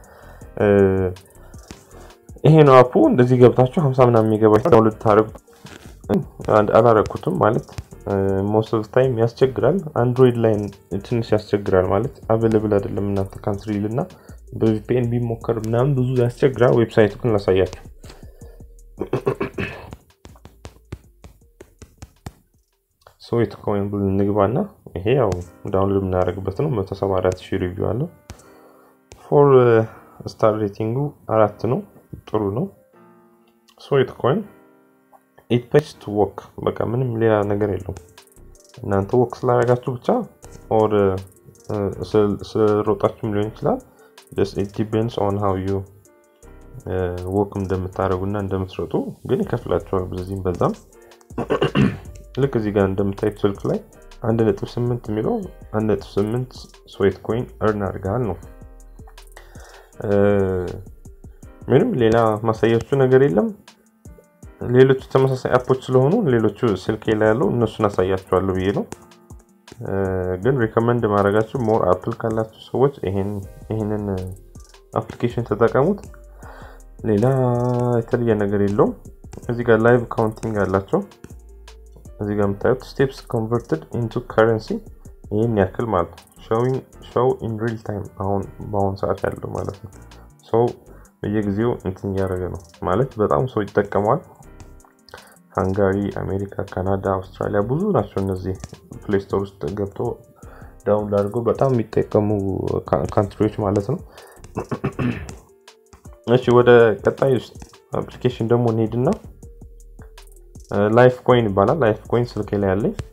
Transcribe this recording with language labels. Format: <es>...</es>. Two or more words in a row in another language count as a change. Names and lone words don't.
<am>ይሄ ነው አፑ እንደዚህ ገብታችሁ 50 ምናምን የሚገባችሁ ዳውንሎድ ታረጉ አንድ አላረኩትም ማለት</am> <en>most of the time</en> <am>ያስቸግራል አንድሮይድ ላይ ትንሽ ያስቸግራል ማለት available አይደለም እናንተ ካንትሪልና በVPN ቢሞከር ምናምን ብዙ ያስቸግራል ዌብሳይቱን ላሳያችሁ sweet coin ብለን እንግባና ይሄ ያው ዳውንሎድ እናደርግበት ነው 174,000 ሪቪው አለው</am> <en>for star rating</en> <am>4 ነው ጥሩ ነው sweet coin</am> <en>it pays to work</en> <am>በቃ ምንም ሌላ ነገር የለውም እናንተ ወክ ስላረጋችሁ ብቻ or ስለሮጣችሁም ሊሆን ይችላል</am> <en>just it depends on how you work</en> <am>እንደምታረጉና እንደምትሮጡ ግን ይከፍላችኋል በዚህም በዛም ልክ እዚህ ጋር እንደምታዩት ስልክ ላይ 1.8 የሚለው 1.8 sweet coin earn አድርጋል ነው ምንም ሌላ ማሳያችሁ ነገር የለም ሌሎች ተመሳሳይ አፖች ስለሆኑ ሌሎቹ ስልክ ላይ ያለው እነሱን አሳያችኋለሁ ብዬ ነው ግን ሪከመንድ ማድረጋችሁ ሞር አፕል ካላችሁ ሰዎች ይሄንን አፕሊኬሽን ተጠቀሙት ሌላ የተለየ ነገር የለውም እዚህ ጋር</am> <en>live counting</en> <am>አላቸው እዚህ ጋር የምታዩት</am> <en>steps converted into currency</en> <am>ይሄን ያክል ማለት</am> <en>show in real time</en> <am>በአሁን ሰዓት ያለው ማለት ነው so በየጊዜው እንትን ያደረገ ነው ማለት በጣም ሰው ይጠቀማል ሃንጋሪ አሜሪካ ካናዳ አውስትራሊያ ብዙ ናቸው እነዚህ ፕሌይ ስቶር ውስጥ ገብቶ ዳውንሎድ አድርጎ በጣም የሚጠቀሙ ካንትሪዎች ማለት ነው እሺ ወደ ቀጣዩ አፕሊኬሽን ደግሞ እንሄድና lifecoin ይባላል lifecoin ስልኬ ላይ ያለኝ</am>